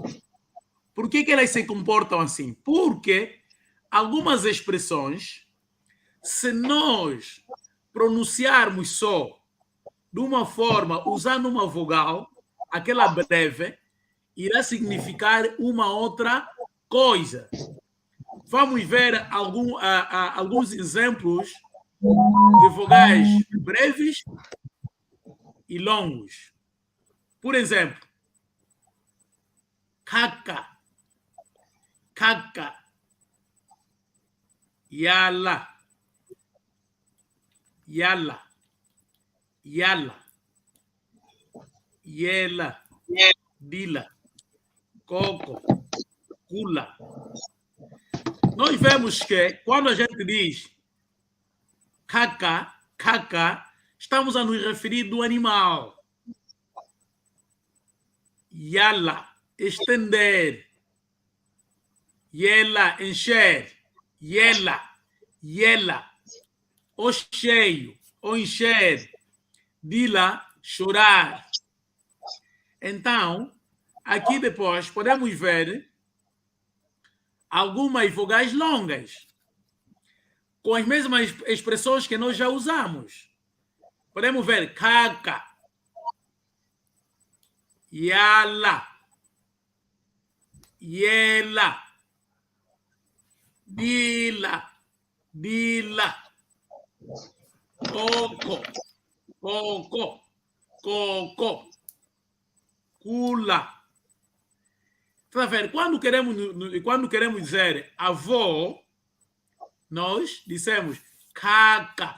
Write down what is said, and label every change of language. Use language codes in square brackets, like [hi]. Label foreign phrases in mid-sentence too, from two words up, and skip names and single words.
[pt] Por que elas se comportam assim? Porque algumas expressões, se nós pronunciarmos só de uma forma, usando uma vogal, aquela breve, irá significar uma outra coisa. Vamos ver alguns exemplos de vogais breves e longos. Por exemplo, caca, [kg] yala, yela, dila, coco, cula. [pt] Nós vemos que quando a gente diz caca, estamos a nos referir do animal. Yala, estender. Yela, encher. Yela, o cheio, o encher. Dila, chorar. Então, aqui depois podemos ver algumas vogais longas, com as mesmas expressões que nós já usamos. Podemos ver caca, [kg] yala, yela, dila, coco, cula. [pt] Tá vendo? Quando queremos dizer avó, nós dissemos caca.